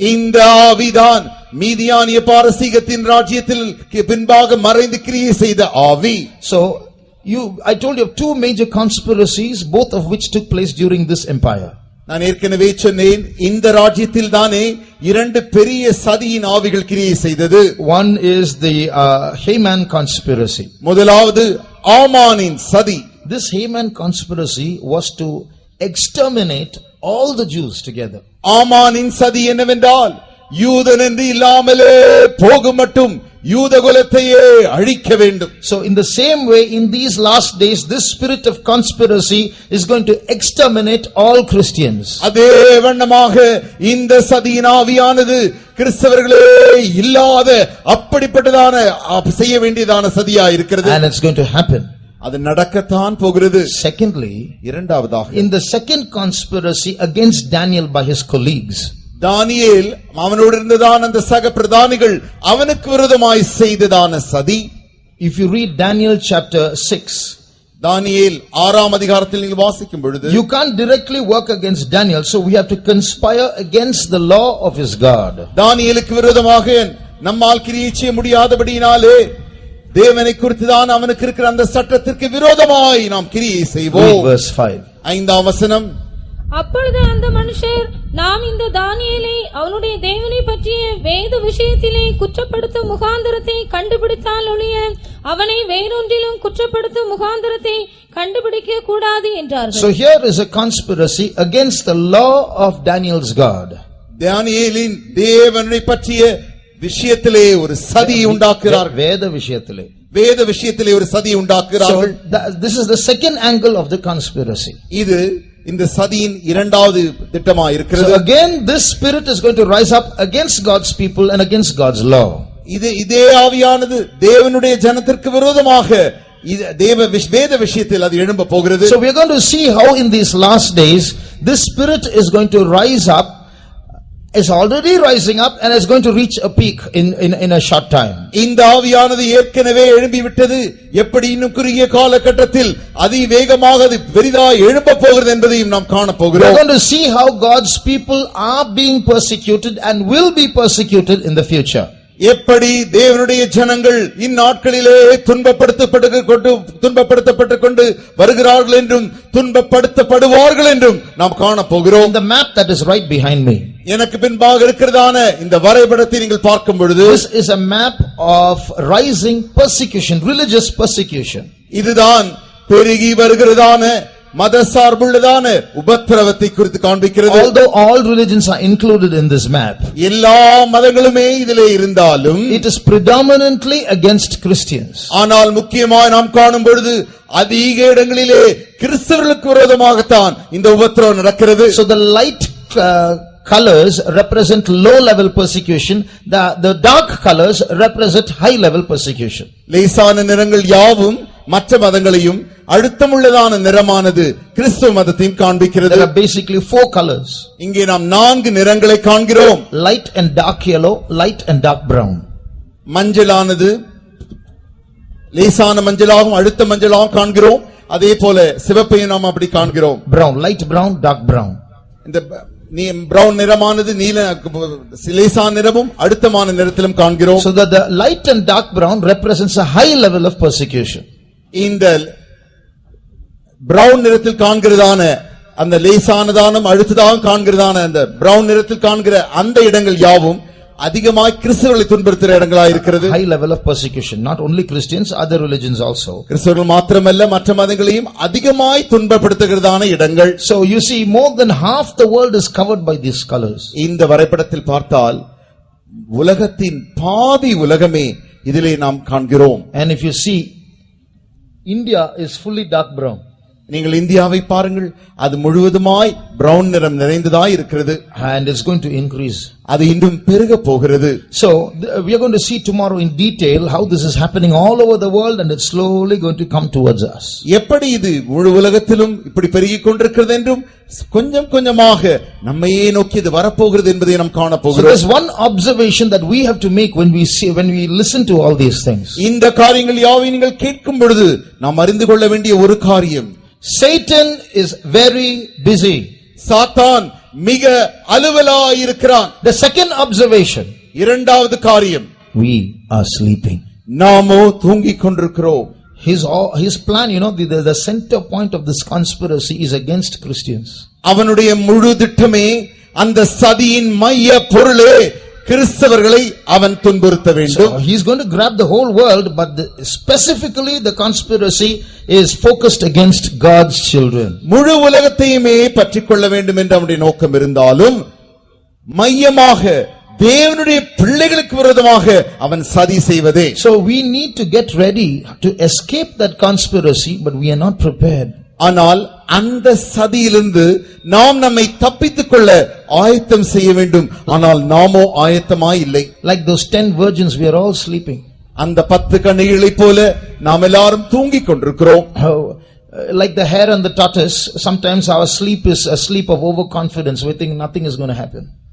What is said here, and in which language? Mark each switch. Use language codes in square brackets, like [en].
[ta] இந்த ஆவிதான் மீதியானிய பாரசீகத்தின் ராஜ்யத்தில் பின்பாக மறைந்து கிரியை செய்த ஆவி. [en] So I told you of 2 major conspiracies, both of which took place during this empire. [ta] நான் ஏற்கனவே சொன்னேன், இந்த ராஜ்யத்தில் தானே 2 பெரிய சதியின் ஆவிகள் கிரியை செய்தது. [en] One is the Haman conspiracy. [ta] முதலாவது ஆமானின் சதி. [en] This Haman conspiracy was to exterminate all the Jews together. [ta] ஆமானின் சதி என்னவென்றால் யூதன் என்று இல்லாமலே போகும் மட்டும் யூதகுலத்தையே அழிக்க வேண்டும். [en] So in the same way, in these last days, this spirit of conspiracy is going to exterminate all Christians. [ta] அதே வண்ணமாக இந்த சதியின் ஆவியானது கிறிஸ்தவர்களே இல்லாத அப்படிப்பட்டதான செய்ய வேண்டியதான சதியா இருக்கிறது. [en] And it's going to happen. [ta] அது நடக்கத்தான் போகிறது. [en] Secondly, [ta] இரண்டாவதாக, [en] in the second conspiracy against Daniel by his colleagues, [ta] தானியேல் அவனோடு இருந்ததான அந்த சக பிரதானிகள் அவனுக்கு விரோதமாய் செய்ததான சதி. [en] if you read Daniel chapter 6, [ta] தானியேல் 6ஆம் அதிகாரத்தில் நீங்கள் வாசிக்கும் பொழுது, [en] you can't directly work against Daniel, so we have to conspire against the law of his God. [ta] தானியேலுக்கு விரோதமாக நம்மால் கிரியை செய்ய முடியாதபடியினாலே தேவனை குறித்துதான் அவனுக்கு இருக்கிற அந்த சட்டத்திற்கு விரோதமாய் நாம் கிரியை செய்வோம். [en] Read verse 5. [ta] 5ஆம் வசனம். அப்பொழுது அந்த மனுஷர், நாம் இந்த தானியேலை அவனுடைய தேவனை பற்றிய வேத விஷயத்திலே குற்றப்படுத்தும் முகாந்தரத்தை கண்டுபிடித்தால் ஒழிய அவனை வேறொன்றிலும் குற்றப்படுத்தும் முகாந்தரத்தை கண்டுபிடிக்க கூடாது என்றார்கள். [en] So here is a conspiracy against the law of Daniel's God. [ta] தானியேலின் தேவனை பற்றிய விஷயத்திலே ஒரு சதி உண்டாக்குகிறார்கள். வேத விஷயத்திலே ஒரு சதி உண்டாக்குகிறார்கள். [en] So this is the second angle of the conspiracy. [ta] இது இந்த சதியின் இரண்டாவது திட்டமாக இருக்கிறது. [en] So again this spirit is going to rise up against God's people and against God's law. [ta] இதே ஆவியானது தேவனுடைய ஜனத்திற்கு விரோதமாக வேத விஷயத்தில் அது எழும்ப போகிறது. [en] So we are going to see how in these last days this spirit is going to rise up, is already rising up and is going to reach a peak in a short time. [ta] இந்த ஆவியானது ஏற்கனவே எழும்பி விட்டது. எப்படி இன்னும் குறுகிய காலகட்டத்தில் அதிவேகமாக அது பெரிதாய் எழும்ப போகிறது என்பதையும் நாம் காண போகிறோம். [en] We are going to see how God's people are being persecuted and will be persecuted in the future. [ta] எப்படி தேவனுடைய ஜனங்கள் இந்நாட்களிலே துன்பப்படுத்தப்பட்டு கொண்டு வருகிறார்கள் என்றும் துன்பப்படுத்தப்படுவார்கள் என்றும் நாம் காண போகிறோம். [en] The map that is right behind me, [ta] எனக்கு பின்பாக இருக்கிறதான இந்த வரைபடத்தை நீங்கள் பார்க்கும் பொழுது, [en] this is a map of rising persecution, religious persecution. [ta] இதுதான் பெருகி வருகிறதான மத சார்புள்ளதான உபத்திரவத்தை குறித்து காண்பிக்கிறது. [en] Although all religions are included in this map, [ta] எல்லா மதங்களுமே இதிலே இருந்தாலும் [en] it is predominantly against Christians. [ta] ஆனால் முக்கியமாக நாம் காணும் பொழுது அதிக இடங்களிலே கிறிஸ்தவர்களுக்கு விரோதமாகத்தான் இந்த உபத்திரவம் நடக்கிறது. [en] So the light colors represent low level persecution, the dark colors represent high level persecution. [ta] லேசான நிறங்கள் யாவும் மற்ற மதங்களையும், அழுத்தமுள்ளதான நிறமானது கிறிஸ்துவ மதத்தையும் காண்பிக்கிறது. [en] There are basically 4 colors. [ta] இங்கே நாம் 4 நிறங்களை காண்கிறோம். [en] Light and dark yellow, light and dark brown. [ta] மஞ்சளானது லேசான மஞ்சளாகவும் அழுத்த மஞ்சளாகவும் காண்கிறோம். அதே போல சிவப்பையும் நாம் அப்படி காண்கிறோம். [en] Brown, light brown, dark brown. [ta] இந்த பிரவுன் நிறமானது நீல லேசான நிறமும் அழுத்தமான நிறத்திலும் காண்கிறோம். [en] So that the light and dark brown represents a high level of persecution. [ta] இந்த பிரவுன் நிறத்தில் காண்கிறதான அந்த லேசானதானும் அழுத்ததாகவும் காண்கிறதான அந்த பிரவுன் நிறத்தில் காண்கிற அந்த இடங்கள் யாவும் அதிகமாய் கிறிஸ்தவர்களை துன்புறுத்துகிற இடங்களாய் இருக்கிறது. [en] High level of persecution, not only Christians, other religions also. [ta] கிறிஸ்தவர்கள் மாத்திரமல்ல மற்ற மதங்களையும் அதிகமாய் துன்பப்படுத்துகிறதான இடங்கள். [en] So you see, more than half the world is covered by these colors. [ta] இந்த வரைபடத்தில் பார்த்தால் உலகத்தின் பாதி உலகமே இதிலே நாம் காண்கிறோம். [en] And if you see, India is fully dark brown. [ta] நீங்கள் இந்தியாவை பாருங்கள், அது முழுவதுமாய் பிரவுன் நிறம் நிறைந்ததாய் இருக்கிறது. [en] And it's going to increase. [ta] அது இன்னும் பெருக போகிறது. [en] So we are going to see tomorrow in detail how this is happening all over the world and it's slowly going to come towards us. [ta] எப்படி இது முழு உலகத்திலும் இப்படி பெருகிக் கொண்டிருக்கிறது என்றும் கொஞ்சம் கொஞ்சமாக நம்மையே நோக்கி இது வரப்போகிறது என்பதை நாம் காண [en] So [ta] போகிறோம். [en] there's one observation that we have to make when we listen to all these things. [ta] இந்த காரியங்கள் யாவை நீங்கள் கேட்கும் பொழுது நாம் அறிந்து கொள்ள வேண்டிய ஒரு காரியம், [en] Satan is very busy. [ta] சாத்தான் மிக அலுவலாய் இருக்கிறான். [en] The second observation, [ta] இரண்டாவது காரியம், [en] we are sleeping. [ta] நாமோ தூங்கிக் கொண்டிருக்கிறோம். [en] His plan, the center point of this conspiracy is against Christians. [ta] அவனுடைய முழு திட்டமே, அந்த சதியின் மைய பொருளே கிறிஸ்தவர்களை அவன் துன்புறுத்த வேண்டும். [en] So he's going to grab the whole world, but specifically the conspiracy is focused against God's children. [ta] முழு உலகத்தையுமே பற்றிக்கொள்ள வேண்டும் என்று அவனுடைய நோக்கம் இருந்தாலும் மையமாக தேவனுடைய பிள்ளைகளுக்கு விரோதமாக அவன் சதி செய்வதே. [en] So we need to get ready to escape that conspiracy, but we are not prepared. [ta] ஆனால் அந்த சதியிலிருந்து நாம் நம்மை தப்பித்துக் கொள்ள ஆயத்தம் செய்ய வேண்டும். ஆனால் நாமோ ஆயத்தமாய் இல்லை. [en] Like those 10 virgins, we are all sleeping. [ta] அந்த 10 கன்னிகைகளைப் போல நாம் எல்லாரும் தூங்கிக் கொண்டிருக்கிறோம். [en] Like the hare and the tortoise, sometimes our sleep is a sleep of overconfidence. We think nothing is going to happen.